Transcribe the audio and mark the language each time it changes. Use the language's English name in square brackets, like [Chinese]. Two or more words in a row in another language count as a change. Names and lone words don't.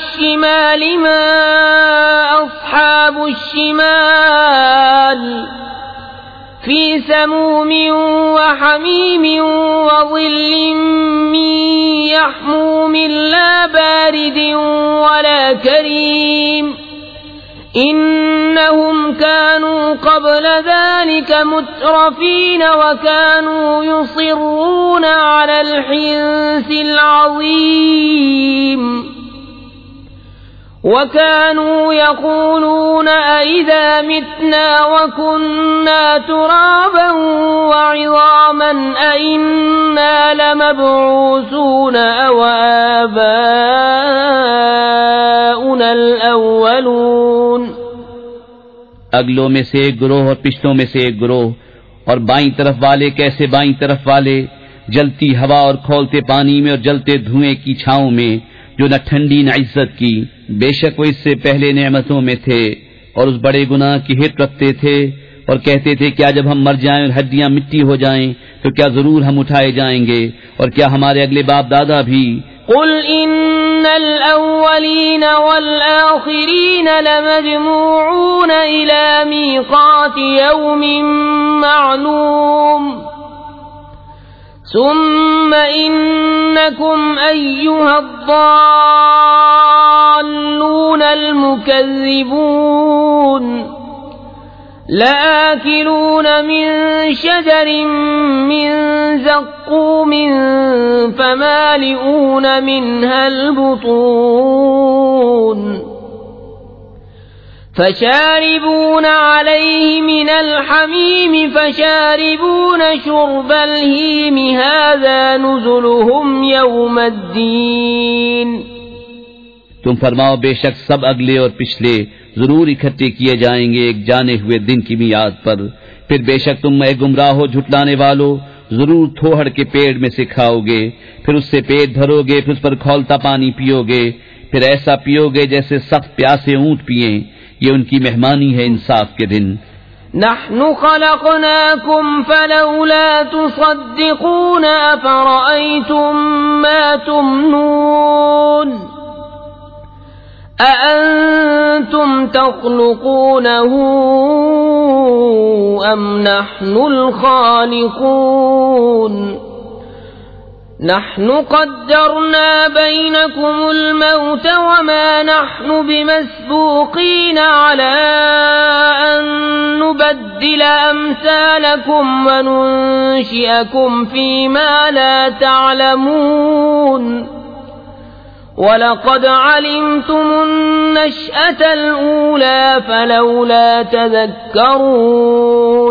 [Arabic] شمال ما أصحاب الشمال في سموم وحميم وظل من يحموم لا بارد ولا كريم إنهم كانوا قبل ذلك مترفين وكانوا يصرون على الحنث العظيم وكانوا يقولون أئذا متنا وكنا ترابا وعظاما أئنا لمبعوثون أوآباؤنا الأولون. [Urdu] اگلوں میں سے ایک گروہ اور پچھلوں میں سے ایک گروہ، اور بائیں طرف والے کیسے بائیں طرف والے، جلتی ہوا اور کھولتے پانی میں اور جلتے دھوئیں کی چھاؤں میں، جو نہ ٹھنڈی نہ عزت کی. بیشک وہ اس سے پہلے نعمتوں میں تھے اور اس بڑے گناہ کی ہٹ رکھتے تھے اور کہتے تھے کیا جب ہم مر جائیں اور ہڈیاں مٹی ہو جائیں تو کیا ضرور ہم اٹھائے جائیں گے، اور کیا ہمارے اگلے باپ دادا بھی. [Arabic] قل إن الأولين والآخرين لمجموعون إلى ميقات يوم معلوم ثم إنكم أيها الضالون المكذبون لآكلون من شجر من زقوم فمالئون منها البطون فشاربون عليه من الحميم فشاربون شرب الهيم هذا نزلهم يوم الدين. [Urdu] تم فرماؤ بیشک سب اگلے اور پچھلے ضرور اکٹھے کیے جائیں گے ایک جانے ہوئے دن کی میعاد پر. پھر بیشک تم گمراہ جھٹلانے والو ضرور تھوہڑ کے پیڑ میں سے کھاؤ گے، پھر اس سے پیٹ بھرو گے، پھر اس پر کھولتا پانی پیو گے، پھر ایسا پیو گے جیسے سخت پیاسے اونٹ پیے. یہ ان کی مہمانی ہے انصاف کے دن. [Arabic] نحن خلقناكم فلولا تصدقون أفرأيتم ما تمنون أأنتم تخلقونه أم نحن الخالقون نحن قدرنا بينكم الموت وما نحن بمسبوقين على أن نبدل أمثالكم وننشئكم فيما لا تعلمون ولقد علمتم النشأة الأولى فلولا تذكرون.